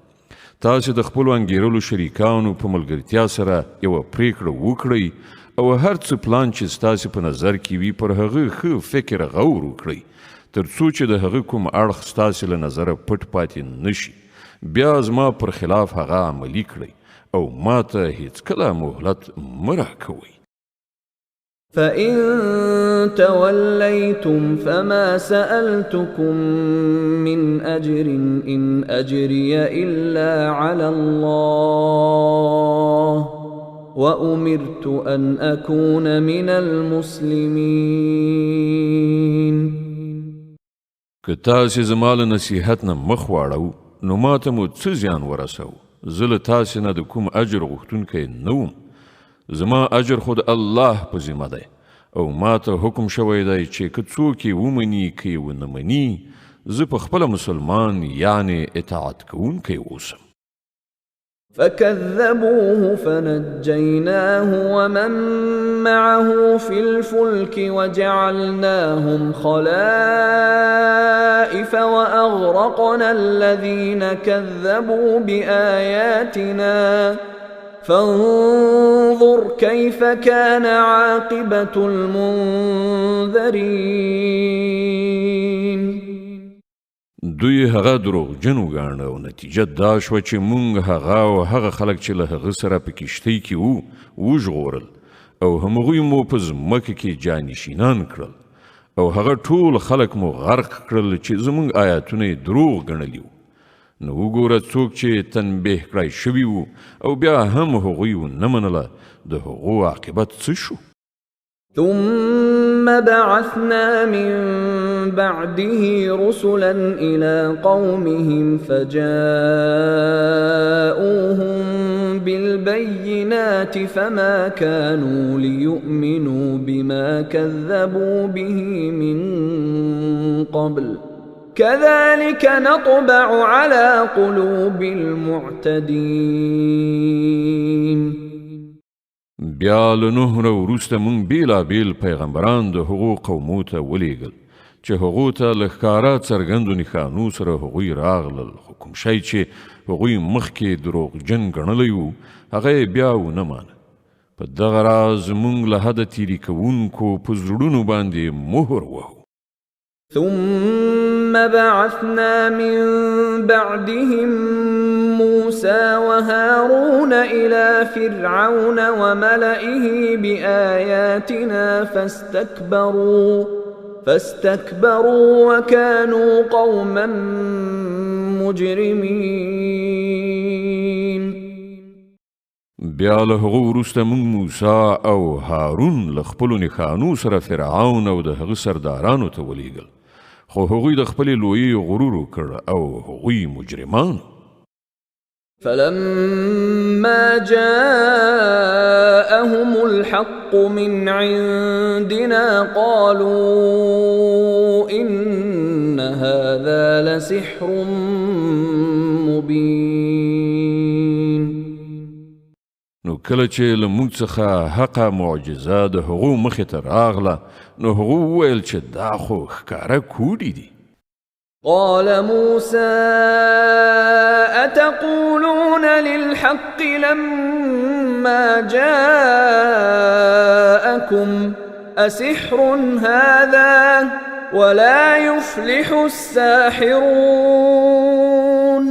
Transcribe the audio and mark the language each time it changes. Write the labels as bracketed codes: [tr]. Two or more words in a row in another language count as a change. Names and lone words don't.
[ps] تاسې د خپلو انګېرلو شریکانو په ملګرتیا سره یوه پریکړه وکړئ او هر څه پلان چې ستاسې په نظر کې وي پر هغه ښه فکر غور وکړئ تر څو چې د هغه کوم اړخ ستاسې له نظره پټ پاتې نشي. بیا زما پر خلاف هغه عملي کړئ او ما ته هیڅکله مهلت مه راکوئ. [ar] فإن توليتم فما سألتكم من أجر إن أجري إلا على الله وأمرت أن أكون من المسلمين. [ps] که تاسې زما له نصیحت نه مخ واړو نو ما ته مو څه زیان ورسو. زه له تاسې نه د کوم اجر غوښتونکی نه وم. زما اجر خو د الله په ذمه دی او ما ته حکم شوی دی چې که څوک یې ومني که یې ونه مني زه په خپله مسلمان یعنې اطاعت کوونکی اوسم. [ar] فكذبوه فنجيناه ومن معه في الفلك وجعلناهم خلائف وأغرقنا الذين كذبوا بآياتنا فانظر كيف كان عاقبة المنذرين. [ps] دوی هغه دروغجن وګاڼه او نتیجه دا شوه چې مونږ هغه او هغه خلک چې له هغه سره په کښتۍ کې وو وژغورل او همغوی مو په ځمکه کې جانشینان کړل او هغه ټول خلک مو غرق کړل چې زمونږ آیاتونه یې دروغ ګڼلي وو. نو وګوره څوک چې تنبیه کړی شوي وو او بیا هم هغوی ونه منله د هغو عاقبت څه شو. [ar] ثم بعثنا من بعده رسلا إلى قومهم فجاءوهم بالبينات فما كانوا ليؤمنوا بما كذبوا به من قبل كذلك نطبع على قلوب المعتدين. [ps] بیا له نوح نه وروسته مونږ بیلابیل پیغمبران د هغو قومو ته ولیږل چې هغو ته له ښکاره څرګندو نښانو سره هغوی راغلل خو کوم شی چې هغوی مخکې دروغجن ګڼلی وو هغه یې بیا ونه مانه. په دغه راز مونږ له حده تیري کوونکو په زړونو باندې مهر وهو. [ar] ثم بعثنا من بعدهم موسى وهارون إلى فرعون وملئه بآياتنا فاستكبروا وكانوا قوما مجرمين. [ps] بیا له هغه وروسته موږ موسی او هارون له خپلو نښانو سره فرعون او د هغه سردارانو ته ولیږل، خو هغوی د خپلې لویۍ غرور وکړ او هغوی مجرمان. [ar] فلما جاءهم الحق من عندنا قالوا إن هذا لسحر مبين. [ps] نو کله چې له موږ څخه حقه معجزه د هغو مخې ته راغله، نو هغو وویل چې دا خو ښکاره کوډې دي. [ar] قال موسى أتقولون للحق لما جاءكم أسحر هذا ولا يفلح الساحرون.